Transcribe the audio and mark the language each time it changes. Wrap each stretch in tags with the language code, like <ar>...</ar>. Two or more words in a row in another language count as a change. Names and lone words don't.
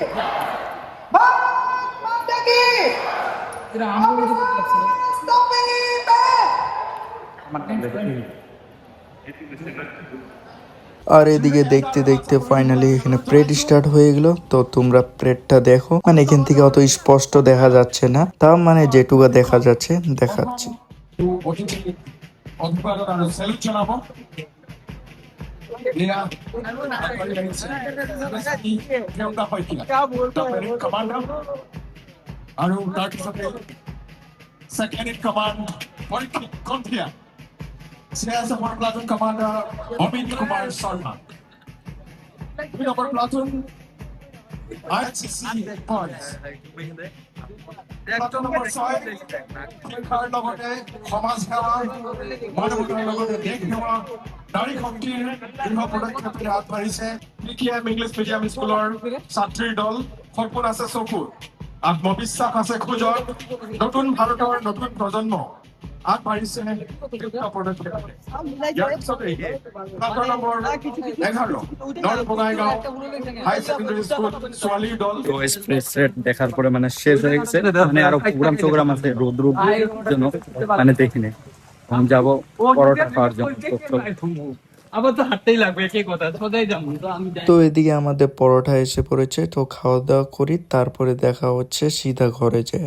<bn>আর এদিকে দেখতে দেখতে ফাইনালি এখানে প্রেড স্টার্ট হয়ে গেল। তো তোমরা প্রেডটা দেখো, মানে এখান থেকে অত স্পষ্ট দেখা যাচ্ছে না, তাও মানে যেটুকু দেখা যাচ্ছে দেখাচ্ছি।</bn> <as>আৰু তাৰপিছতে</as> <en>second in command Parikit Konthia, CSFR platoon commander</en> <as>Amit Kumar Sharma, 2</as> <en>number platoon ICC points, platoon number</en> <as>5 শিক্ষাৰ লগতে সমাজ সেৱা মানৱতাৰ লগতে দেশ সেৱা নাৰী শক্তিৰ দৃঢ় পদক্ষেপেৰে আগবাঢ়িছে PKM</as> <en>English medium</en> <as>স্কুলৰ ছাত্ৰীৰ দল। সপোন আছে চকুৰ, আত্মবিশ্বাস আছে খোজত, নতুন ভাৰতৰ নতুন প্ৰজন্ম আগবাঢ়িছে পদক্ষেপেৰে। ইয়াৰ পিছতে প্লাটুন নম্বৰ 11 নৰ্থ বঙাইগাঁও</as> <en>high secondary school</en> <as>ছোৱালীৰ দল।</as> <bn>তো এক্সপ্রেস দেখার পরে মানে শেষ হয়ে গেছে, মানে আরো প্রোগ্রাম আছে রোদ্র জন্য মানে দেখিনি। আমি যাবো পরোটা খাওয়ার জন্য। আবার তো হাঁটতেই লাগবে, একই কথা, সোজাই যাবো তো আমি যাই। তো এদিকে আমাদের পরোটা এসে পড়েছে, তো খাওয়া দাওয়া করি, তারপরে দেখা হচ্ছে সিধা ঘরে যায়।</bn>